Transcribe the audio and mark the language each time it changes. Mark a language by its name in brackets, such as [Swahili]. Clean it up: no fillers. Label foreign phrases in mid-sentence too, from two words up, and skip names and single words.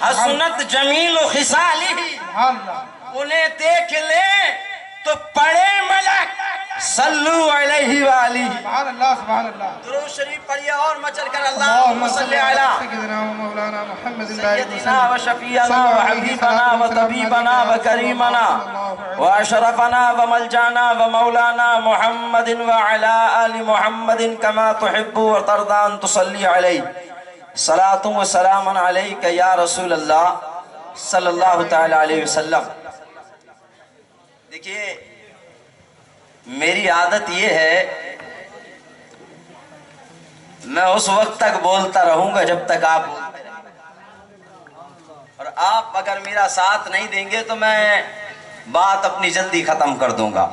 [Arabic] حسنت جمیل و خصالہ، سبحان اللہ، [Urdu] انہیں دیکھ لیں تو پڑھے ملک [Arabic] صلو علیہ وآلہ۔ سبحان اللہ، سبحان اللہ۔ [Urdu] درود شریف پڑھیے اور مچل کر [Arabic] اللہم صلی علی سیدنا و مولانا محمد سیدنا و شفیعنا و حبیبنا و طبیبنا و کریمنا و اشرفنا و ملجانا و مولانا محمد و علی آل محمد کما تحب و ترضى ان تصلی علیہ، صلاۃ و سلام علیک یا رسول اللہ صلی اللہ تعالی علیہ وسلم۔ [Urdu] دیکھیے میری عادت یہ ہے، میں اس وقت تک بولتا رہوں گا جب تک آپ بولتے رہیں گے، اور آپ اگر میرا ساتھ نہیں دیں گے تو میں بات اپنی جلدی ختم کر دوں گا۔